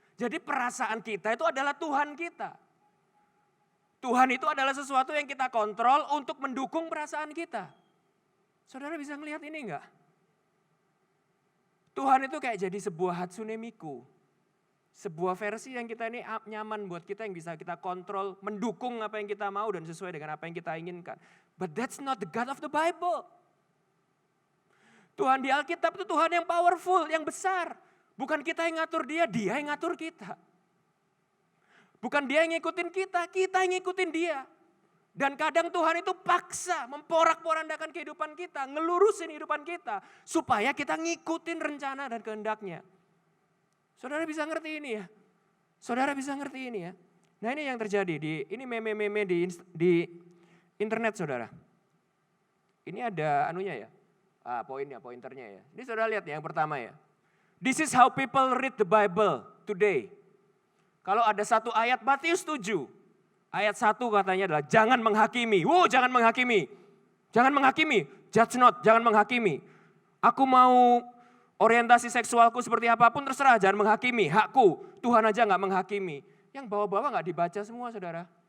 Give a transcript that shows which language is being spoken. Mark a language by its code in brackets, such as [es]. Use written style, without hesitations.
[id] Jadi perasaan kita itu adalah Tuhan kita. Tuhan itu adalah sesuatu yang kita kontrol untuk mendukung perasaan kita. Saudara bisa ngelihat ini enggak? Tuhan itu kayak jadi sebuah Hatsune Miku. Sebuah versi yang kita ini nyaman buat kita, yang bisa kita kontrol, mendukung apa yang kita mau dan sesuai dengan apa yang kita inginkan. [en] But that's not the God of the Bible. [id] Tuhan di Alkitab itu Tuhan yang powerful, yang besar. Bukan kita yang ngatur dia yang ngatur kita. Bukan dia yang ngikutin kita yang ngikutin dia. Dan kadang Tuhan itu paksa memporak-porandakan kehidupan kita, ngelurusin kehidupan kita. Supaya kita ngikutin rencana dan kehendaknya. Saudara bisa ngerti ini ya? Saudara bisa ngerti ini ya? Nah ini yang terjadi, ini meme-meme di internet saudara. Ini ada anunya ya, pointernya ya. Ini saudara lihat ya yang pertama ya. [en] This is how people read the Bible today. [id] Kalau ada satu ayat Matius 7, ayat 1 katanya adalah jangan menghakimi. Jangan menghakimi. Jangan menghakimi, [en] judge not, [id] jangan menghakimi. Aku mau orientasi seksualku seperti apapun terserah, jangan menghakimi, hakku. Tuhan aja gak menghakimi. Yang bawah-bawah gak dibaca semua saudara.